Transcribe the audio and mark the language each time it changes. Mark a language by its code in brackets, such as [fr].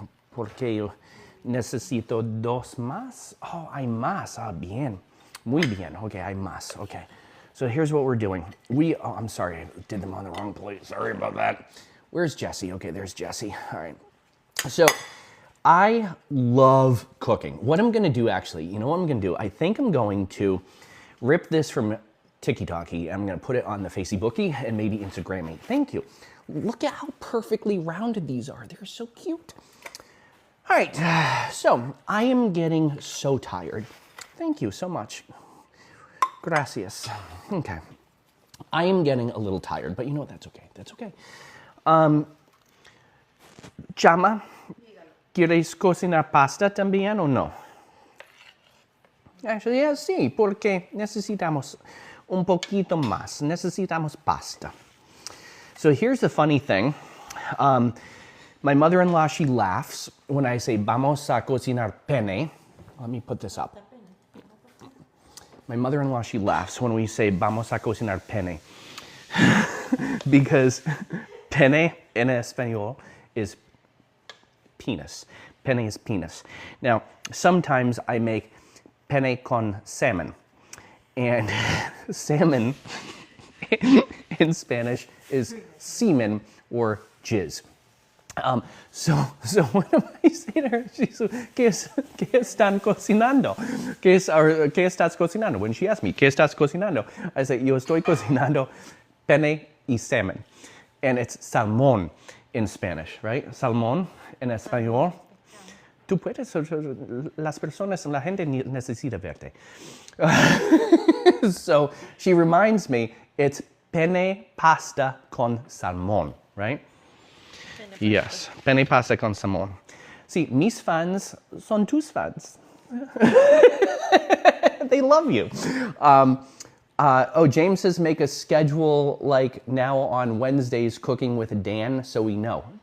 [es] Porque yo necesito dos más. Oh, hay más. Ah, bien. Muy bien. Okay, hay más. Okay. [en] So here's what we're doing. Oh, I'm sorry. I did them on the wrong plate. Sorry about that. Where's Jesse? Okay, there's Jesse. All right. So I love cooking. What I'm going to do, actually, you know what I'm going to do? I think I'm going to rip this from TikToky. I'm going to put it on the Facebooky and maybe Instagram me. Thank you. Look at how perfectly rounded these are. They're so cute. All right. So I am getting so tired. Thank you so much. Gracias. Okay. I am getting a little tired, but you know what? That's okay. That's okay. [es] Chama, ¿quieres cocinar pasta también o no? [en] Actually, yeah, [es] sí, porque necesitamos un poquito más. Necesitamos pasta. [en] So here's the funny thing. My mother-in-law, she laughs when I say, [es] vamos a cocinar penne. [en] Let me put this up. My mother-in-law, she laughs when we say, [es] vamos a cocinar penne. [en] Because penne in Espanol is penis. Penne is penis. Now, sometimes I make penne con salmon. And salmon in Spanish is semen or jizz. So what am I saying to her? She's like, [es] ¿Qué están cocinando? ¿Qué estás cocinando? [en] When she asks me, [es] ¿Qué estás cocinando? [en] I say, [es] yo estoy cocinando penne y salmon. [en] And it's salmón in Spanish, right? [es] Salmón en español. Tú puedes, las personas, la gente necesita verte. [en] So she reminds me, it's penne pasta con salmón, right? Yes, penne pasta con salmón. See, [es] mis fans son tus fans. [en] They love you. James says make a schedule like now on Wednesdays cooking with Dan so we know.